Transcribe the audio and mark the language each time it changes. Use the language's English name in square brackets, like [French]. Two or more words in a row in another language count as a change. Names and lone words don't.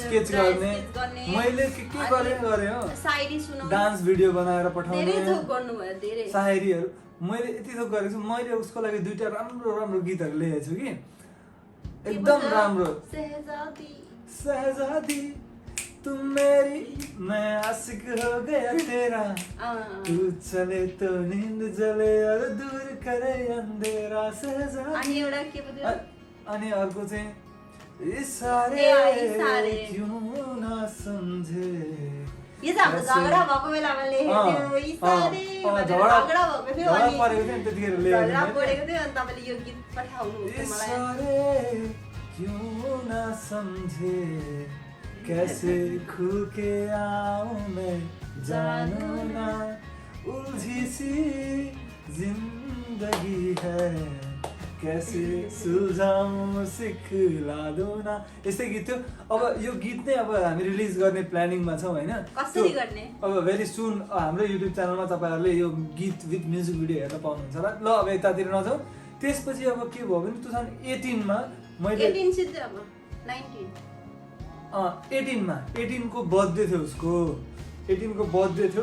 [Nepali] स्केच गर्ने मैले के गरेँ हो, सायरी सुनाउने, डान्स भिडियो बनाएर पठाउने, धेरै थोक गर्नुभयो धेरै सायरीहरू मैले यति थोक गरेको छु। मैले उसको लागि 2टा राम्रो गीतहरू लेखेको छु कि एकदम राम्रो। [Hindi] सहजादी तुम मेरी मैं आशिक हो गया तेरा, तू चले तो नींद जले और दूर करे अंधेरा सहजादी। [Nepali] अनि अर्को चाहिँ इशारे क्यों ना समझे, यो चाहिँ हाम्रो झगडा भएको बेलामा लेखेको थियो। झगडा भएको थियो अनि त्यतिखेर झगडा परेको थियो अनि तपाईँले यो गीत पठाउनु [Hindi] इशारे क्यों ना समझे, कैसे खो के आऊं मैं जानू ना, उलझी सी जिंदगी है कैसे सुल्झाऊं सिखला दो ना, [Nepali] यस्तै गीत थियो। अब यो गीत नै अब हामी रिलिज गर्ने प्लानिङमा छौँ होइन। कसरी गर्ने अब भेरी सुन हाम्रो युट्युब च्यानलमा तपाईँहरूले यो गीत [English] with music video [Nepali] हेर्न पाउनुहुन्छ होला। ल अब यतातिर नजाउँ। त्यसपछि अब के भयो भने 2018 मा मैले 18 को बर्थडे थियो उसको, 18 को बर्थडे थियो।